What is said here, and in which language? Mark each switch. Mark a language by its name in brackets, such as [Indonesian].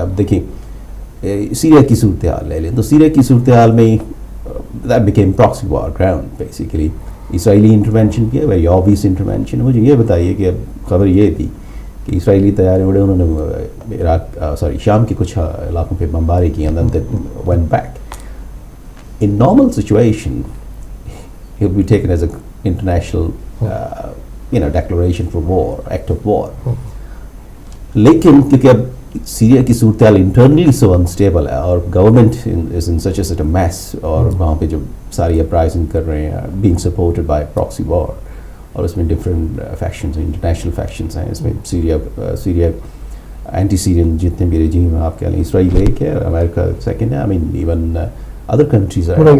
[Urdu] اب دیکھیں سیریا کی صورتحال لے لیں تو سیریا کی صورتحال میں [English] that became proxy war ground basically. [Urdu] Israeli intervention کیا, [English] Very obvious intervention. [Urdu] مجھے یہ بتائیے کہ اب خبر یہ تھی کہ اسرائیلی طیارے اڑے, انہوں نے شام کے کچھ علاقوں پہ بمباری کی [English] and then they went back. In normal situation he would be taken as an international declaration for war, act of war. [Urdu] لیکن کیونکہ اب سیریا کی صورتحال انٹرنلی [English] so unstable [Urdu] ہے اور [English] government is in such a mess, [Urdu] اور وہاں پہ جو ساری اپرائزنگ کر رہے ہیں [English] being supported by proxy war, [Urdu] اور اس میں ڈفرینٹ فیکشنز ہیں, انٹرنیشنل فیکشنز ہیں. اس میں سیریا اینٹی سیرین جتنے بھی رجیم ہیں آپ کہہ لیں, اسرائیل ایک ہے, امریکہ سیکنڈ ہے, [English] I mean even other countries